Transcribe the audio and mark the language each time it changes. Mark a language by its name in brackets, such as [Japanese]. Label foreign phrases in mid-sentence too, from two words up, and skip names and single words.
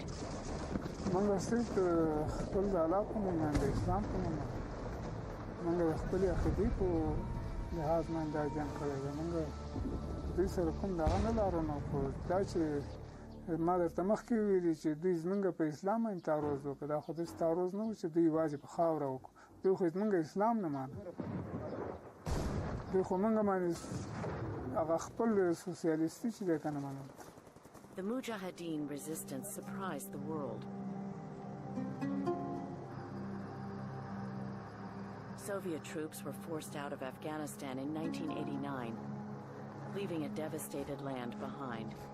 [Pashto] منګه صرف خپل د علاقو نه د اسلام په نوم منګه خپل عقیدې په لحاظ باندې دا جنګ کړی دی منګه دوی سره کوم دغه نه لرو نو خو دا چې ما درته مخکې ویلي چې دوی زمونږ په اسلام باندې تعرض وکړه دا خو داسې تعرض نه و چې دوی یوازې په خاوره وکړو دوی خو زمونږ اسلام نه مانه دوی خو موږ باندې هغه خپل سوسیالیستي چې دی که نه منل [English] The Mujahideen resistance surprised the world. Soviet troops were forced out of Afghanistan in 1989, leaving a devastated land behind.